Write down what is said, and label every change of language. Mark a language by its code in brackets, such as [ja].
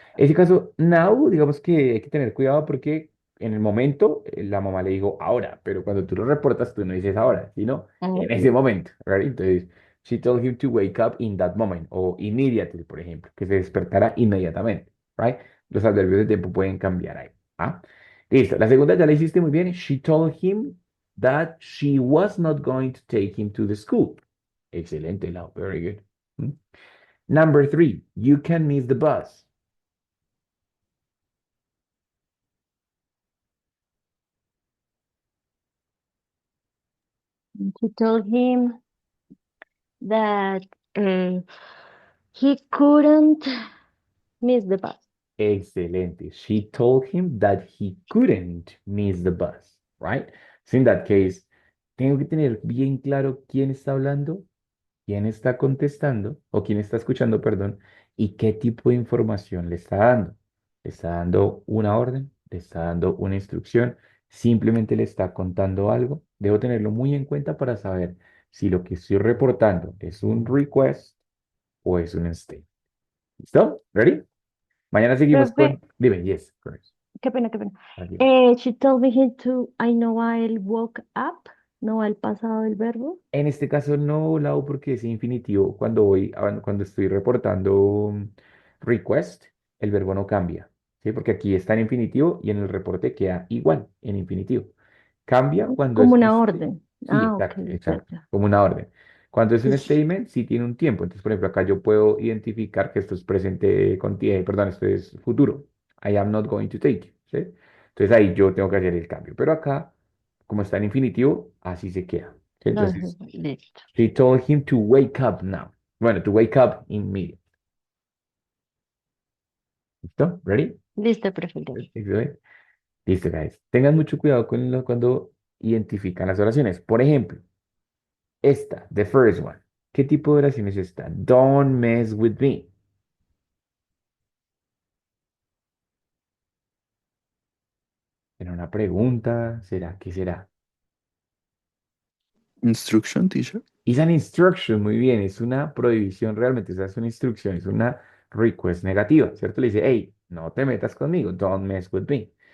[es] En ese caso, now, digamos que hay que tener cuidado porque en el momento la mamá le dijo ahora, pero cuando tú lo reportas, tú no dices ahora, sino en ese [en] Wake. momento, ¿right? Entonces, she told him to wake up in that moment, o immediately, [es] por ejemplo, que se despertara inmediatamente, [en] ¿right? [es] Los adverbios de tiempo pueden cambiar ahí, ¿ah? Listo, la segunda ya la hiciste muy bien. [en] She told him that she was not going to take him to the school. Excelente, Lau, very good. ¿Mm? Number 3, you can miss the bus. She told him that he couldn't miss the bus. [es] Excelente. [en] She told him that he couldn't miss the bus, right? So in that case, [es] tengo que tener bien claro quién está hablando, quién está contestando, o quién está escuchando, perdón, y qué tipo de información le está dando. ¿Le está dando una orden? ¿Le está dando una instrucción? ¿Simplemente le está contando algo? Debo tenerlo muy en cuenta para saber si lo que estoy reportando es un request o es un state. ¿Listo? ¿Ready? Mañana seguimos Profe, con... Dime, [en] yes, correct. [es] qué pena, qué pena. Tranquilo. [en] She told me to, I know I'll woke up, [es] no al pasado del verbo. En este caso no, Lau, porque es infinitivo. Cuando estoy reportando request, el verbo no cambia, ¿sí? Porque aquí está en infinitivo y en el reporte queda igual en infinitivo. Cambia cuando Como es un una orden. Sí, Ah, ok, exacto, ya, exacto, ya. como una orden. Cuando es un Sí. statement, sí tiene un tiempo. Entonces, por ejemplo, acá yo puedo identificar que esto es presente perdón, esto es futuro. [en] I am not going to take, [es] ¿sí? Entonces ahí yo tengo que hacer el cambio. Pero acá, como está en infinitivo, así se queda, ¿sí? Lo Entonces, dejé, listo. [en] she told him to wake up now. Bueno, to wake up immediately. [es] ¿Listo? ¿Ready? Listo, profe. Excelente. Listo, guys. Tengan mucho cuidado cuando identifican las oraciones. Por ejemplo, esta, [en] the first one. [es] ¿Qué tipo de oración es esta? [en] Don't mess with me. [es] ¿Será una pregunta? ¿Será qué será? [en] Instruction, teacher. [es] Es [en] an instruction, [es] muy bien, es una prohibición realmente, esa es una instrucción, es una request negativa, ¿cierto? Le dice, hey, no te metas conmigo, [en] don't mess with me.